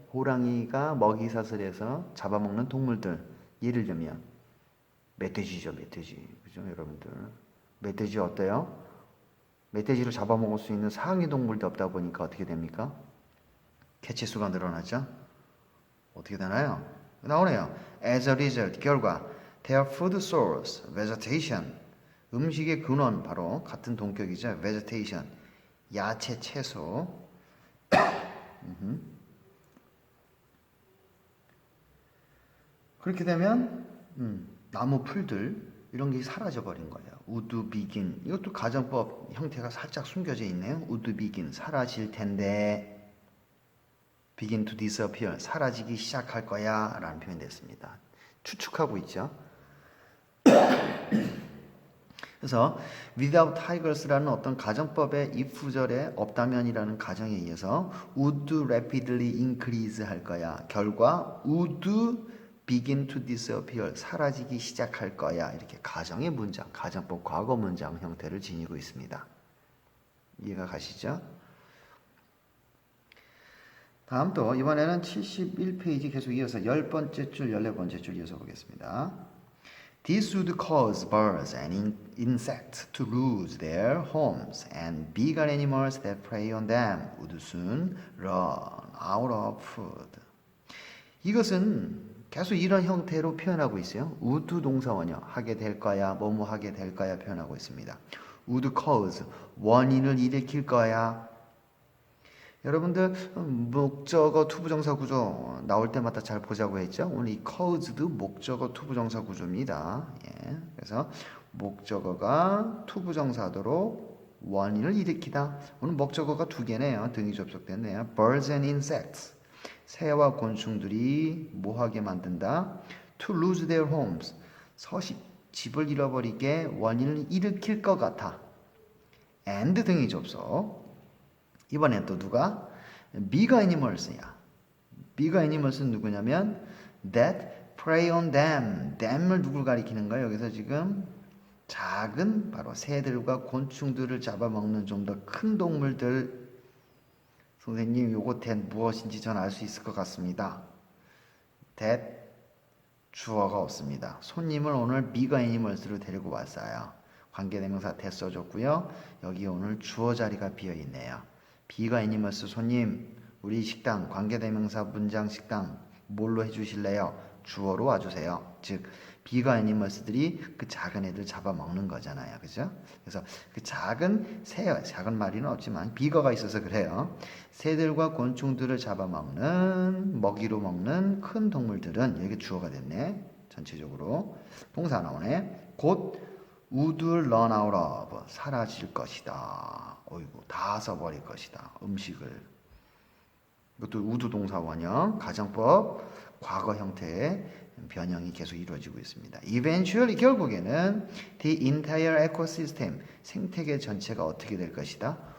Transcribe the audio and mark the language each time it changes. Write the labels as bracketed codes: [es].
[ko] 호랑이가 먹이사슬에서 잡아먹는 동물들. 예를 들면 멧돼지죠, 멧돼지. 그죠, 여러분들? 멧돼지 어때요? 멧돼지를 잡아먹을 수 있는 상위 동물도 없다 보니까 어떻게 됩니까? 개체수가 늘어나죠? 어떻게 되나요? 나오네요. [en] As a result, [ko] 결과 [en] their food source, [ko] vegetation, 음식의 근원, 바로 같은 동격이죠. vegetation, 야채, 채소. 그렇게 되면 나무 풀들 이런 게 사라져 버린 거예요. would begin, 이것도 가정법 형태가 살짝 숨겨져 있네요. [en] would begin, [ko] 사라질 텐데, [en] begin to disappear, [ko] 사라지기 시작할 거야 라는 표현이 됐습니다. 추측하고 있죠. 그래서 [en] without tigers [ko] 라는 어떤 가정법의 if 구절에 없다면이라는 가정에 의해서 [en] would rapidly increase [ko] 할 거야. 결과 [en] would begin to disappear [ko] 사라지기 시작할 거야. 이렇게 가정의 문장, 가정법 과거 문장 형태를 지니고 있습니다. 이해가 가시죠? 다음 또 이번에는 71페이지 계속 이어서 10번째 줄, 14번째 줄 이어서 보겠습니다. [en] This would cause birds and insects to lose their homes, and bigger animals that prey on them would soon run out of food. [ko] 이것은 계속 이런 형태로 표현하고 있어요. would 동사원이요. 하게 될 거야, 뭐뭐 하게 될 거야 표현하고 있습니다. [en] would cause, [ko] 원인을 일으킬 거야. 여러분들 목적어 투부정사 구조 나올 때마다 잘 보자고 했죠. 오늘 이 cause도 목적어 투부정사 구조입니다. 예, 그래서 목적어가 투부정사도록 원인을 일으키다. 오늘 목적어가 두 개네요. 등이 접속됐네요. [en] Birds and insects. [ko] 새와 곤충들이 뭐하게 만든다? [en] To lose their homes. [ko] 집을 잃어버리게 원인을 일으킬 것 같아. And 등이 접속. 이번엔 또 누가? [en] Bigger animals야. Bigger animals는 [ko] 누구냐면 [en] that prey on them. [ko] them을 누굴 가리키는 거예요? 여기서 지금 작은 바로 새들과 곤충들을 잡아먹는 좀 더 큰 동물들. 선생님 요거 that 무엇인지 전 알 수 있을 것 같습니다. that 주어가 없습니다. 손님을 오늘 bigger animals로 데리고 왔어요. 관계대명사 that 써줬고요. 여기 오늘 주어 자리가 비어있네요. 비가 애니머스 손님 우리 식당 관계대명사 문장 식당 뭘로 해주실래요? 주어로 와주세요. 즉 비가 애니머스들이 그 작은 애들 잡아먹는 거잖아요. 그죠? 그래서 그 작은 새 작은 말이는 없지만 비거가 있어서 그래요. 새들과 곤충들을 잡아먹는 먹이로 먹는 큰 동물들은 여기 주어가 됐네. 전체적으로 동사 나오네. 곧 [en] would run out of [ko] 사라질 것이다. 어이구 다 써버릴 것이다. 음식을. 이것도 would 동사원형 가정법 과거 형태의 변형이 계속 이루어지고 있습니다. Eventually 결국에는 [en] the entire ecosystem [ko] 생태계 전체가 어떻게 될 것이다?